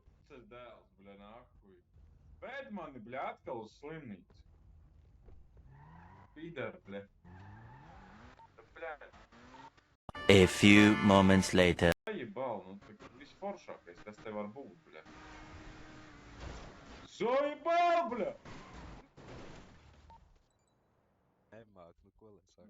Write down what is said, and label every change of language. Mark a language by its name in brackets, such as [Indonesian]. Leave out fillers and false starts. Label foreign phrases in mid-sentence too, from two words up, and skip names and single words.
[Latvian] Princess dēls, [Russian] бля, нахуй. [Latvian] Ved mani, bļa, atkal uz slimnīcu. [Russian] Пидар, бля. Бля. [English] A few moments later. [Latvian] Sajebal, nu, tā visforšākais, kas te var būt, bļa. [Russian] Заебал, бля! [Latvian] Nemāk, nu ko lai saka?